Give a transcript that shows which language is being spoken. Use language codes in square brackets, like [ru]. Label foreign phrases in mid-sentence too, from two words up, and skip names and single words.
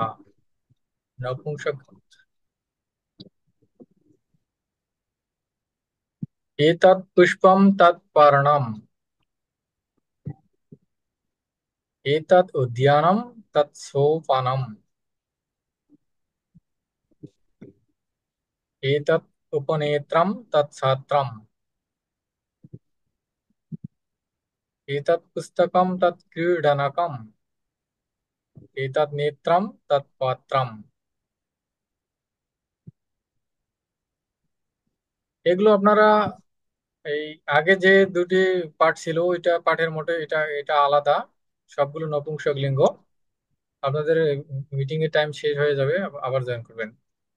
[sa] नपुंसक, एतत् पुष्पं तत् पर्णम्, एतत् उद्यानं तत् सोपानम्, एतत् उपनेत्रं तत् छात्रम्, एतत् पुस्तकं तत् क्रीडनकम्, एतत् नेत्रं तत् पात्रम्। [bn] এগুলো আপনারা এই আগে যে দুটি পাঠ ছিল ওইটা পাঠের মতো, এটা এটা আলাদা, সবগুলো নপুংসক লিঙ্গ। আপনাদের মিটিং এর টাইম শেষ হয়ে যাবে, আবার জয়েন করবেন।